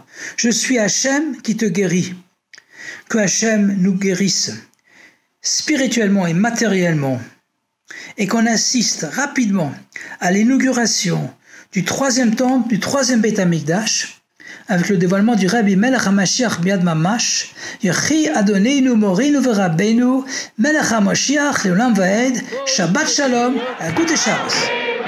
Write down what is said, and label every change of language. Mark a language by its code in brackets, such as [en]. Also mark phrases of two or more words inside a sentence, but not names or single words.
[fr] Je suis Hashem qui te guérit. Que Hashem nous guérisse spirituellement et matériellement, et qu'on assiste rapidement à l'inauguration du 3e temple, du 3e [he] בית המקדש, [fr] avec le dévoilement du [he] רבי מלך המשיח מיד ממש, יחי אדוננו מורנו ורבנו, מלך המשיח לעולם ועד, שבת שלום, [fr] à [yi] גוט שבת.